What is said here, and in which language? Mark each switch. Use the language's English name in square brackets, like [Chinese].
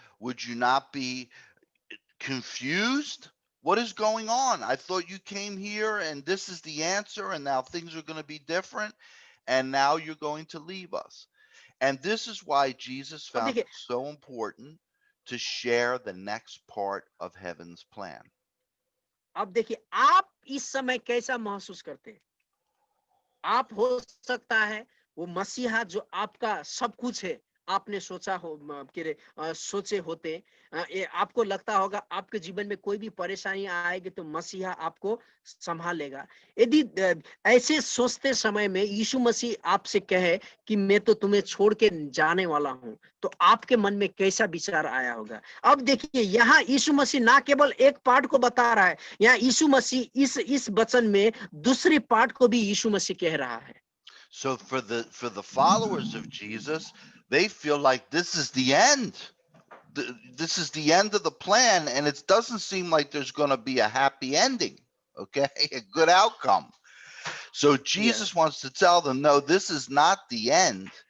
[English] Would you not be confused? What is going on? I thought you came here and this is the answer, and now things are going to be different, and now you're going to leave us. And this is why Jesus [Hindi] अब [English] found [Hindi] देखिए, [English] it so important to share the next part of heaven's plan. [Hindi] आप इस समय कैसा महसूस करते हैं? आप हो सकता है वो मसीहा जो आपका सब कुछ है, आपने सोचा हो सोचे होते। ये आपको लगता होगा आपके जीवन में कोई भी परेशानी आएगी तो मसीहा आपको संभाल लेगा। यदि ऐसे सोचते समय में यीशु मसीह आपसे कहे कि मैं तो तुम्हें छोड़ के जाने वाला हूँ, तो आपके मन में कैसा विचार आया होगा? अब देखिए, यहाँ यीशु मसीह ना केवल एक पार्ट को बता रहा है, यहाँ यीशु मसीह इस वचन में दूसरी पार्ट को भी यीशु मसीह कह रहा है। [English] So for the followers of Jesus, they feel like this is the end. This is the end of the plan, and it doesn't seem like there's going to be a happy ending, okay? A good outcome. So Yeah. Jesus wants to tell them, no, this is not the end.